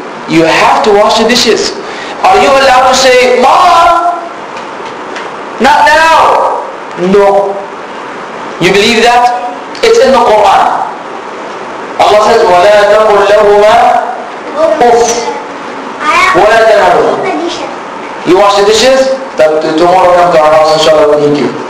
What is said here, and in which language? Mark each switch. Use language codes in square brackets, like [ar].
[en] You have to wash the dishes. Are you allowed to say, Mom, not now? No. You believe that? It's in the Quran. [ar] Allah says, وَلَا تَقُلْ لَهُمَا أُفْ وَلَا تَنْهَرْهُمَا. [en] You wash the dishes? Tomorrow come to our house, inshallah, we'll eat you.